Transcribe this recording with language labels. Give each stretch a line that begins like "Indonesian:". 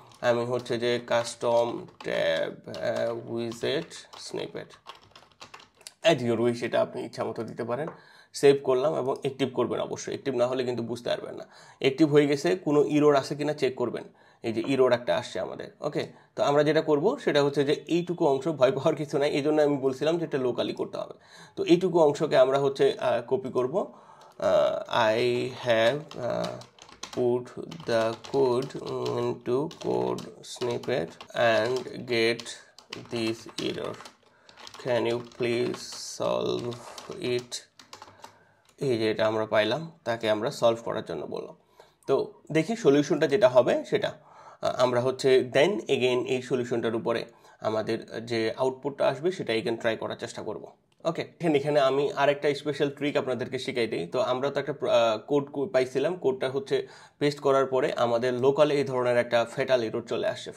Bangla: আমি হচ্ছে যে custom tab উইজেট snippet, as your wish, এটা আপনি ইচ্ছা মতো দিতে পারেন। সেভ করলাম এবং অ্যাক্টিভ করবেন, অবশ্যই অ্যাক্টিভ না হলে কিন্তু বুঝতে পারবেন না। অ্যাক্টিভ হয়ে গেছে, কোনো ইরোর আসে কিনা চেক করবেন। এই যে ইরোর একটা আসছে আমাদের। ওকে, তো আমরা যেটা করব সেটা হচ্ছে যে এইটুকু অংশ, ভয় পাওয়ার কিছু নাই, এই জন্য আমি বলছিলাম যে এটা লোকালি করতে হবে। তো এইটুকু অংশকে আমরা হচ্ছে কপি করব।
English: I have put the code into code snippet and get this error, can you please solve it?
Bangla: এই যে এটা আমরা পাইলাম, তাকে আমরা সলভ করার জন্য বললাম। তো দেখি সলিউশনটা যেটা হবে সেটা আমরা হচ্ছে দেন এগেইন এই সলিউশনটার উপরে আমাদের যে আউটপুটটা আসবে সেটা এগেইন ট্রাই করার চেষ্টা করব। ওকে, এখানে আমি আরেকটা স্পেশাল ট্রিক আপনাদেরকে শিখাই দিই। তো আমরা তো একটা কোড পাইছিলাম, কোডটা হচ্ছে পেস্ট করার পরে আমাদের লোকালে এই ধরনের একটা ফ্যাটাল এরর চলে আসছে।